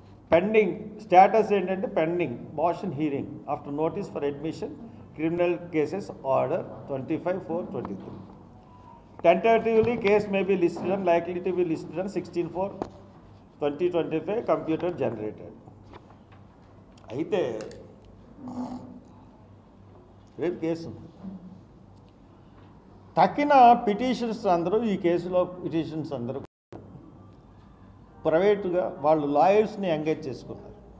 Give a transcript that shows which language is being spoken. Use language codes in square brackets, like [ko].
[en] Pending status ఏంటంటే pending motion hearing after notice for admission criminal cases order 25/4/23. Tentatively case may be listed and likely to be listed on 16/4/2025 computer generated. [te] అయితే రేపు case తక్కిన petitions అందరూ ఈ కేసులో petitions అందరూ ప్రైవేటుగా వాళ్ళు లాయర్స్ని ఎంగేజ్ చేసుకున్నారు.